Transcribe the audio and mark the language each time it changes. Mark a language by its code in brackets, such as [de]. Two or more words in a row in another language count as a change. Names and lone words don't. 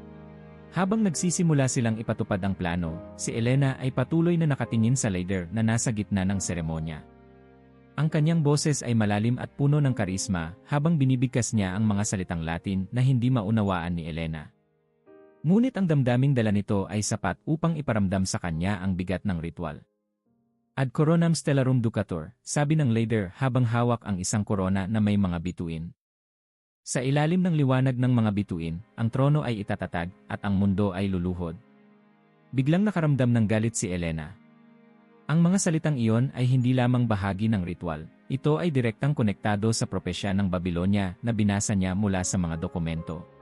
[tl] Habang nagsisimula silang ipatupad ang plano, si Elena ay patuloy na nakatingin sa leader na nasa gitna ng seremonya. Ang kanyang boses ay malalim at puno ng karisma habang binibigkas niya ang mga salitang Latin na hindi maunawaan ni Elena. Ngunit ang damdaming dala nito ay sapat upang iparamdam sa kanya ang bigat ng ritual. [la] Ad coronam stellarum ducatur, [tl] sabi ng leader habang hawak ang isang korona na may mga bituin. Sa ilalim ng liwanag ng mga bituin, ang trono ay itatatag at ang mundo ay luluhod. Biglang nakaramdam ng galit si Elena. Ang mga salitang iyon ay hindi lamang bahagi ng ritual, ito ay direktang konektado sa propesya ng Babylonia na binasa niya mula sa mga dokumento.